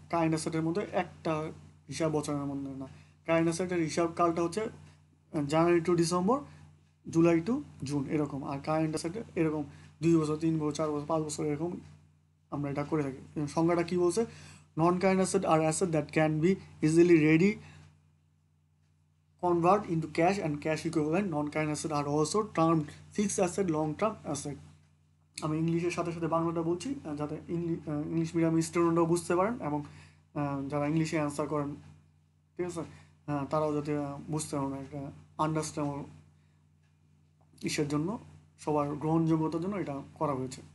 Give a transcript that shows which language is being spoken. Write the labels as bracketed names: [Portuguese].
[Bangla] Current অ্যাসেটের মধ্যে একটা হিসাব বছরের মধ্যে না, কারেন্ট অ্যাসেটের হিসাব কালটা হচ্ছে জানুয়ারি to December, July two June এরকম। আর কারেন্ট অ্যাসেটে এরকম 2 বছর, 3 বছর, 4 বছর, 5 বছর এরকম আমরা এটা করে থাকি। সংজ্ঞাটা কী বলছে, [English] Non current asset আর asset that can be easily ready convert into cash and cash equivalent. Non-current asset are also termed fixed asset, long-term asset. [Bangla] আমি ইংলিশের সাথে সাথে বাংলাটা বলছি যাতে ইংলিশ মিডিয়াম স্টুডেন্টরাও বুঝতে পারেন, এবং যারা ইংলিশে অ্যান্সার করেন, ঠিক আছে, তারাও যাতে বুঝতে পারেন, একটা আন্ডারস্ট্যান্ড ইসের জন্য, সবার গ্রহণযোগ্যতার জন্য এটা করা হয়েছে।